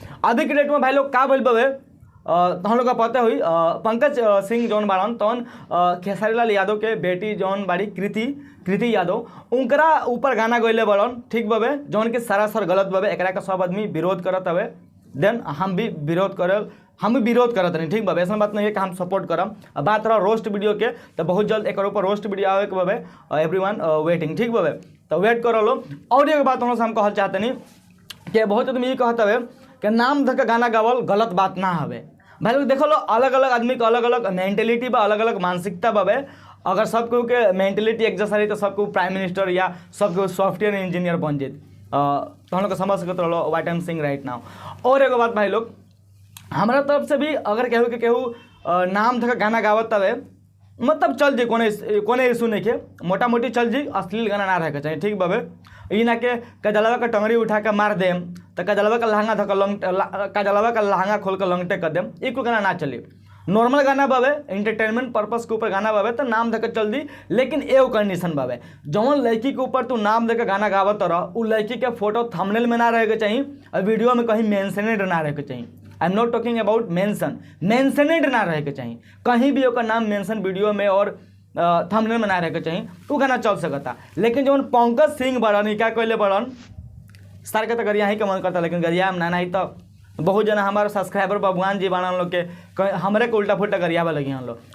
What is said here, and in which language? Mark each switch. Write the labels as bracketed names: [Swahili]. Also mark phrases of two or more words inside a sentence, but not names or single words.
[Bhojpuri] अभी के डेट में भाई लोग का भइल बाबे, हम लोग का पता हुई पंकज सिंह जौन बाड़न तौन खेसारी लाल यादव के बेटी जौन बाड़ी कृति यादव, उनकरा ऊपर गाना गइले बड़न, ठीक बाबे, जौन के सरासर गलत बाबे। एकरा का सब आदमी विरोध करत हवे, देन हम भी विरोध करत नहीं, ठीक बाबे। ऐसा बात नहीं है कि हम सपोर्ट करम। बात रहा [English] roast video [Bhojpuri] के, तो बहुत जल्द एक ऊपर [English] roast video [Bhojpuri] आवे के बाबे, [English] everyone waiting, [Bhojpuri] ठीक बाबे। तो वेट करो लो। और एक बात हम लोग कहल चाहते नहीं कि बहुत आदमी ये कहते हुए कि नाम धर के गाना गावल गलत बात ना हवे। भाई लोग देखो लो, अलग अलग आदमी के अलग अलग मेंटेलिटी बा, अलग अलग मानसिकता बाबे। अगर सबको के मेंटेलिटी एक जैसा रही तो सबको [English] prime minister [Bhojpuri] या सबको [English] software engineer [Bhojpuri] बन जाए, तो हम लोग समझ सकते रहो [English] what I am saying right now. [Bhojpuri] और एगो बात भाई लोग, हमारा तरफ से भी अगर केहू नाम धर गाना गावत तवे, मतलब चल जी, कोने इशू नहीं के, मोटा मोटी चल जी, अश्लील गाना ना रहे के चाहिए, ठीक बाबे। ई ना के कजलवा का टंगड़ी उठा के मार देम, तो कजलवा का लहंगा कजलवा का लहंगा खोल कर लंगटे कर देम, ये कोई गाना ना चली। नॉर्मल गाना बाबे, [English] entertainment purpose [Bhojpuri] के ऊपर गाना बाबे, तो नाम धके चल दी। लेकिन एगो कंडीशन बाबे, जौन लड़की के ऊपर तू नाम देके गाना गावत रह, उ लड़की के फोटो थंबनेल में ना रहे के चाहिए और वीडियो में कहीं मेंशनेड ना रहे के चाहिए। [English] I am not talking about mentioned [Bhojpuri] ना रहे के चाहिए, कहीं भी ओकर नाम मेंशन वीडियो में और थंबनेल में ना रहे के चाहिए, तो गाना चल सकता। लेकिन जौन पंकज सिंह बड़न, क्या कहले बड़न, सर के तो गरिया ही के मन करता, लेकिन गरिया में ना ही तो बहुत जना हमारे सब्सक्राइबर बबुआन जी बाना लोग के हमरे को उल्टा फुल्टा गरियावा लगी हम लोग।